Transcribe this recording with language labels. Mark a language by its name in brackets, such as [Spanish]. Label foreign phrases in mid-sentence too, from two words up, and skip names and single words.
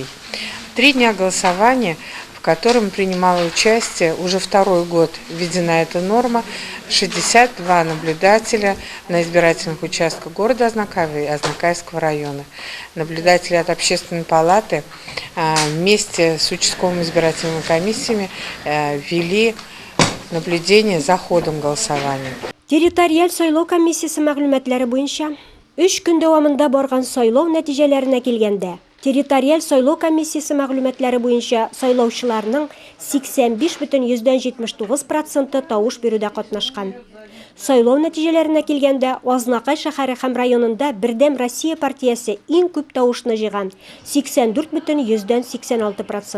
[Russian] 3 дня голосования, в котором принимало участие уже второй год, введена эта норма, 62 наблюдателя на избирательных участках города Азнакаева и Азнакаевского района. Наблюдатели от общественной палаты вместе с участковыми избирательными комиссиями вели наблюдение за ходом голосования. [Tatar] Территориаль сайлау комиссиясы мәгълүматлары буенча 3 көн дәвамында барган сайлау нәтиҗәләренә килгәндә, территориаль сайлау комиссиясы мәгълүматлары буенча сайлаучыларның 85,79% тавыш бирүдә катнашкан. Сайлау нәтиҗәләренә килгәндә, Азнакай шәһәре һәм районында Бердәм Россия партиясе иң күп тавышны җыйган 84,86%.